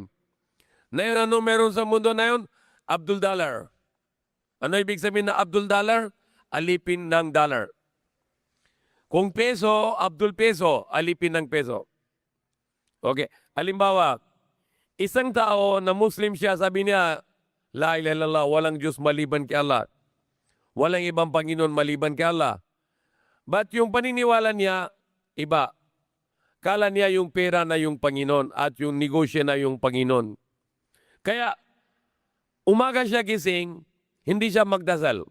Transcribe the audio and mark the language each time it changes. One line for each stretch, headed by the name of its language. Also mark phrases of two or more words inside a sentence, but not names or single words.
Filipino: Na yun, ano meron sa mundo na yun? Abdul Dollar. Ano ibig sabihin na Abdul Dollar? Alipin ng dollar. Kung peso, Abdul Peso, alipin ng peso. Okay. Halimbawa, isang tao na Muslim siya, sabi niya,
Arabic: La ilaha illallah,
Filipino: walang Diyos maliban kay Allah. Walang ibang Panginoon maliban kay Allah. But yung paniniwala niya, iba. Kala niya yung pera na yung Panginoon at yung negosyo na yung Panginoon. Kaya, umaga siya gising, hindi siya magdasal.